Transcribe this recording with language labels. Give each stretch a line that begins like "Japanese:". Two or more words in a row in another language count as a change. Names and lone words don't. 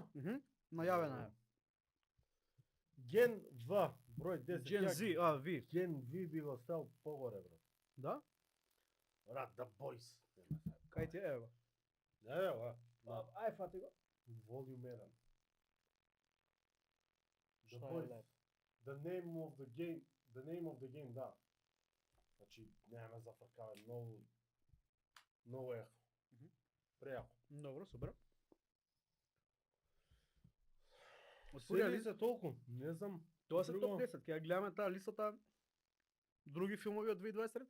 Macedonian: Најавена е. Ген В, број 10. Gen ја Z, ви. Ген V би го стал погоре, брат. Да? Брат, The Boys. Кај ти е, ево? Ево, Ај, фати го. Волюм 1. The
Serbian: Šta je
Macedonian: Boys.
Serbian: lep?
English: The name of the game,
Macedonian: да. Значи, нема зафркаве, многу е. Прејако. Добро, супер. Отворија Сери листа, се толку, не знам. тоа се друго. топ 10, ќе ја гледаме таа листата други филмови од 2023.